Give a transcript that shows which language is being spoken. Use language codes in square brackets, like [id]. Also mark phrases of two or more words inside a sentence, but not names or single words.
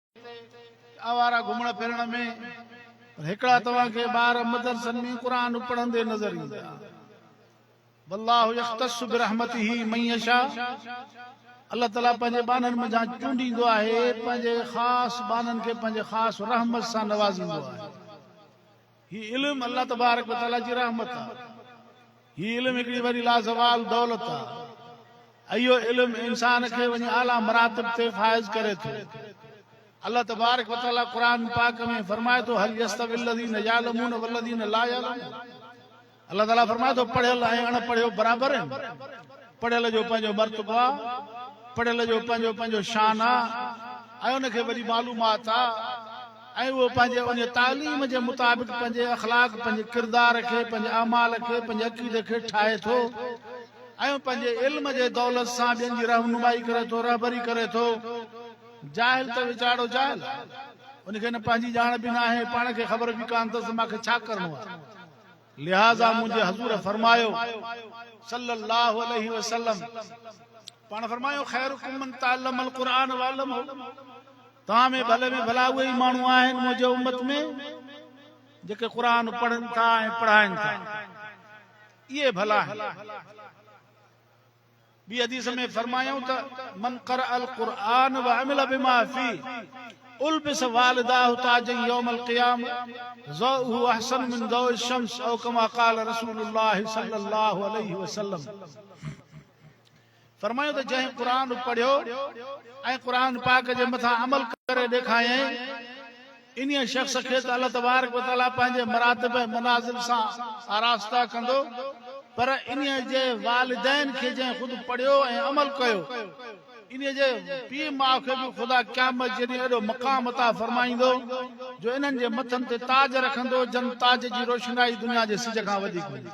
[sd] आवारा घुमण फिरण में हिकड़ा तव्हां खे ॿार मदरसन में क़ुरान पढ़ंदे नज़र ईंदा। [ar] والله يختص برحمته من يشاء. [sd] अल्लाह ताला पंहिंजे बाननि में जा चूंडींदो आहे, पंहिंजे ख़ासि बाननि खे पंहिंजे ख़ासि रहमत सां नवाज़ींदो आहे। ही इल्म अल्लाह तबारक व तआला जी रहमत आहे। ही इल्म हिकिड़ी वॾी लाज़वाल दौलत आहे। इहो इल्म इंसान खे वञी आला मरातब ते फाइज़ करे थो। अल्लाह तबारक व तआला क़ुरान पाक में फरमाए थो, [ar] هل يستوي الذين يعلمون والذين لا يعلمون. [sd] अल्लाह ताला फरमाए थो, पढ़ियल ऐं अणपढ़ियो बराबरि आहिनि। पढ़ियल जो पंहिंजो मर्तबो आहे, पढ़ियल जो पंहिंजो पंहिंजो शान आहे ऐं उनखे वॾी मालूमात आहे ऐं उहो पंहिंजे उन तालीम जे मुताबिक़ पंहिंजे अख़लाक, पंहिंजे किरदार खे, पंहिंजे अमाल खे, पंहिंजे अक़ीदे खे ठाहे थो ऐं पंहिंजे इल्म जे दौलत सां ॿियनि जी रहनुमाई करे थो, रहबरी करे थो। जाहिल त वीचारो जाहिल, उनखे न पंहिंजी ॼाण बि न आहे, पाण खे ख़बर बि कान अथसि मूंखे छा करिणो आहे। लिहाज़ा मुंहिंजे हज़ूर फरमायो [ar] صلى الله عليه وسلم, [sd] पाण फरमायो [ar] خيركم من تعلم القرآن وعلمه. [sd] तव्हां में भले में भला उहे ई माण्हू आहिनि मुंहिंजे उम्मत में जेके क़ुरान पढ़नि था ऐं पढ़ाइनि था। इहे भला आहिनि। ॿी हदीस में फरमायूं त [ar] من قرأ القرآن وعمل بما فيه ألبس والداه تاجا يوم القيامة ضوؤه أحسن من ضوء الشمس أو كما قال رسول الله صلى الله عليه وسلم. [sd] फरमायो त जंहिं क़ुरान पढ़ियो ऐं क़ुरान पाक जे मथां अमल करे ॾेखारियईं, इन शख़्स खे त अल्लाह तबारक व तआला पंहिंजे मरातिब मनाज़िल सां आरास्ता कंदो, पर इन जे वालिदैन खे जंहिं ख़ुदि पढ़ियो ऐं अमल कयो, इन जे पीउ माउ खे बि ख़ुदा क़यामत जे ॾींहुं एॾो मक़ाम अता फरमाईंदो जो इन्हनि जे मथनि ते ताज रखंदो, जन ताज जी रोशनाई दुनिया जे सिज खां वधीक हूंदी।